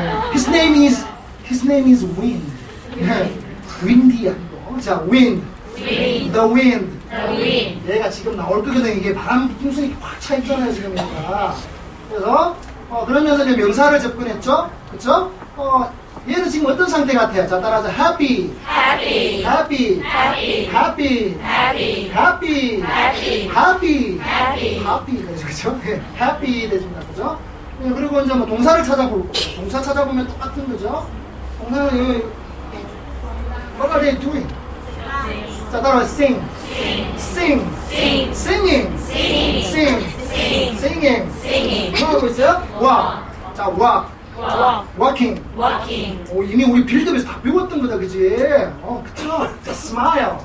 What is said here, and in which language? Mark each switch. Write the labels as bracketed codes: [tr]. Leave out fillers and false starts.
[en] His name is Wind. 윈디야. 자, wind. Wind. The wind. The wind. [ko] 얘가 지금 나올 거거든. 이게 바람 풍선이 확 차 있잖아요, 지금 얘가. 그래서, 그러면서 이제 명사를 접근했죠? 그쵸? 얘는 지금 어떤 상태 같아요? 자, 따라서 happy, [en] Happy. happy, Happy. happy, Happy. happy, Happy. happy, Happy. [ko] happy 되죠, 그죠? 예, happy 되십니다, 그죠? 예, 그리고 이제 뭐 동사를 찾아볼 거예요. 동사 찾아보면 똑같은 거죠? 동사는 [en] what are they doing? [ko] 자, 따라서 [en] sing, sing, Sing. singing, Singing. sing, Singing. singing. Singing. [ko] 뭐 하고 있어요? [en] walk. 자, walk, Walk. walking. Walking. [ko] 이미 우리 빌드업에서 다 배웠던 거다, 그지? 그쵸? 자, smile,